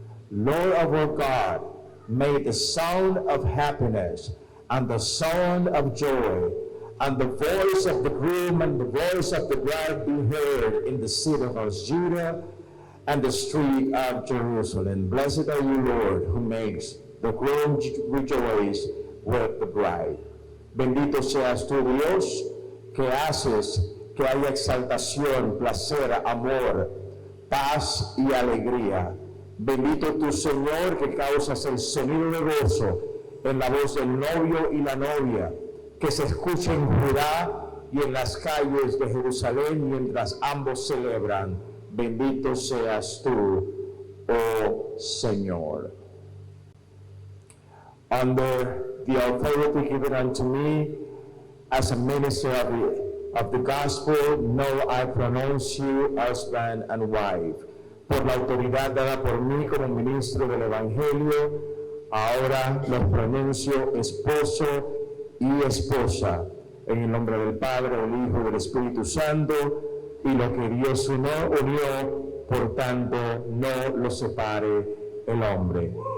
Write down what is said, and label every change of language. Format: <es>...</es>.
<en>Lord of our God, may the sound of happiness and the sound of joy and the voice of the groom and the voice of the bride be heard in the city of Judah and the street of Jerusalem. Blessed are you, Lord, who makes the groom rejoice with the bride.</en> <es>Bendito seas tú, Dios, que haces que haya exaltación, placer, amor, paz y alegría. Bendito tú, Señor, que causas el sonido de gozo en la voz del novio y la novia, que se escuche en Judá y en las calles de Jerusalén mientras ambos celebran. Bendito seas tú, oh Señor.</es> <en>Under the authority given unto me as a minister of the gospel, know I pronounce you husband and wife.</en> <es>Por la autoridad dada por mí como ministro del Evangelio, ahora los pronuncio esposo y esposa, en el nombre del Padre, del Hijo y del Espíritu Santo, y lo que Dios unió, por tanto, no lo separe el hombre.</es>